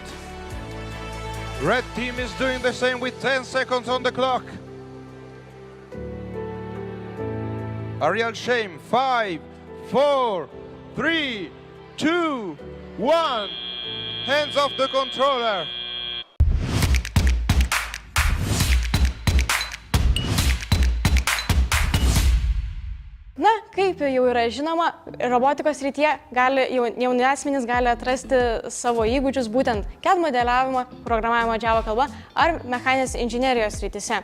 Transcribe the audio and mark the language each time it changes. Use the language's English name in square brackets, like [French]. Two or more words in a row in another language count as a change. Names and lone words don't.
[English] Red team is doing the same with 10 seconds on the clock. A real shame. 5, 4, 3, 2, 1. Hands off the controller. [Lithuanian] Na, kaip jau yra žinoma, robotikos srityje jauni asmenys gali atrasti savo įgūdžius būtent CAD modeliavimo, programavimo Java kalba ar mechaninės inžinerijos srityse.